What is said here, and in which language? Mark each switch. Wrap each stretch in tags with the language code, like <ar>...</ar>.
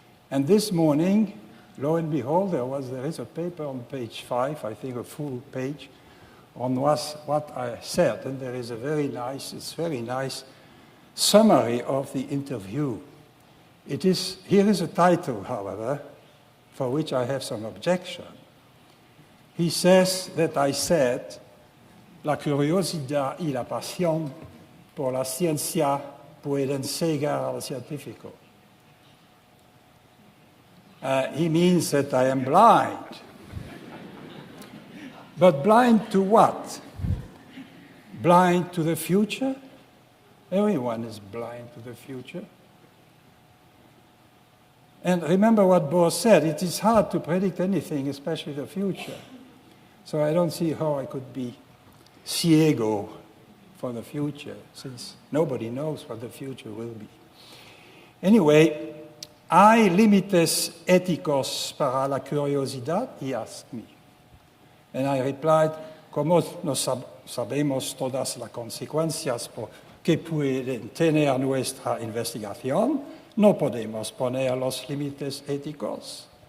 <en>And this morning, lo and behold, there is a paper on page 5, I think a full page, on what I said. And there is a very nice summary of the interview. Here is a title, however, for which I have some objection. He says that I said,</en> <es>la curiosidad y la pasión por la ciencia pueden cegar al científico.</es> <en>He means that I am blind. But blind to what? Blind to the future? Everyone is blind to the future. And remember what Bohr said, it is hard to predict anything, especially the future. So I don't see how I could be</en> <es>ciego</es> <en>for the future, since nobody knows what the future will be. Anyway,</en> <es>¿hay límites éticos para la curiosidad?</es> <en>He asked me. And I replied,</en> <es>como no sabemos todas las consecuencias que pueden tener nuestra investigación, no podemos poner los límites éticos.</es>